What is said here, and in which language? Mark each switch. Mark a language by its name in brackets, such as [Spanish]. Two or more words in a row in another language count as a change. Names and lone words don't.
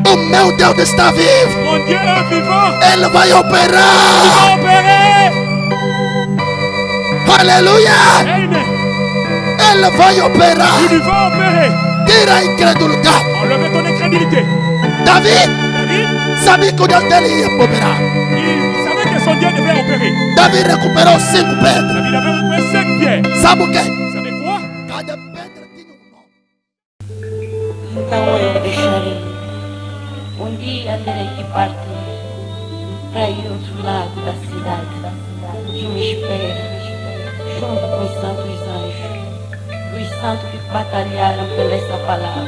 [Portuguese] O meu Deus está vivo. [French] Mon Dieu est vivant. [Portuguese] Ele vai [French] Il va [Portuguese] operar. [French] opérer. [Portuguese] Aleluia. [French] Amen. [Portuguese] Ele vai operar. [French] Il va opérer. [Portuguese] Tira a incredulidade. [French] Enlevez ton incrédulité. [Portuguese] Davi [French] David, [Portuguese] sabia que o Deus dele ia operar. [French] il savait que son Dieu devait opérer. [Portuguese] Davi recuperou 5 pedras. [French] David avait repris 5 pierres. [Portuguese] Sabe o quê? [French] Vous savez quoi? [Portuguese] Cada pedra tinha um nome. Então eu deixarei. Um dia terei que partir para ir ao outro lado da cidade que me espera, junto com os santos anjos, os santos que batalharam pela essa palavra.